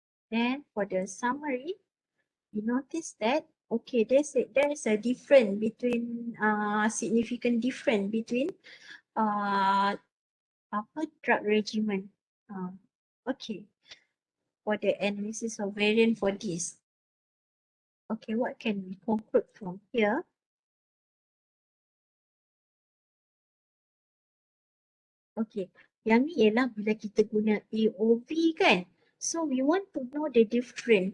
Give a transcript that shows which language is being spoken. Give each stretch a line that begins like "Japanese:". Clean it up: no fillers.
English: Then for the summary, we notice that okay, there's a difference between significant difference between drug regimen. Okay, for the analysis of variant for this. Okay, what can we conclude from here?
Malay: Okay, yang ni ialah bila kita guna AOV kan.
English: So we want to know the difference.